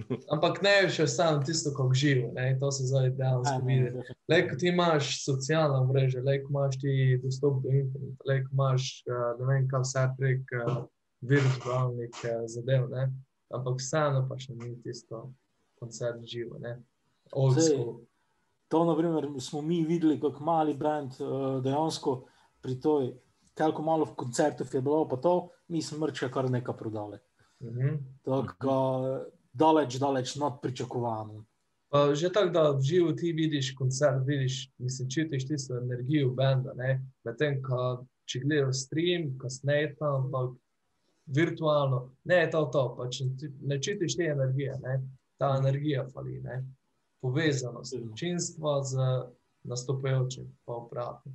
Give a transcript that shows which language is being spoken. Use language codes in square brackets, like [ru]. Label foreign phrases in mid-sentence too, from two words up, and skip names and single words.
[sl] Ampak ne še samo tisto, kako živo, ne, to se zdaj dejansko vidi. Lejko ti imaš socialna mreža, lejko imaš ti dostop do interneta, lejko imaš, ne vem, kaj vse prek virtualnih zadev, ne, ampak vseeno pa še ni tisto koncert živo, ne, [en] old school. [sl] To, na primer, smo mi videli, kako mali band dejansko pri toj, koliko malo v koncertov je bilo, pa to, mi smo mrče kar nekaj prodali. Tako daleč not pričakovano. Že tako, da v živo ti vidiš koncert, mislim, čutiš tisto energijo benda, ne, medtem, ko če gledaš stream, kasneje tam, ampak virtualno, ne je to, pač ne čutiš te energije, ne, ta energija fali, ne, povezanost občinstva z nastopajočim, pa obratno.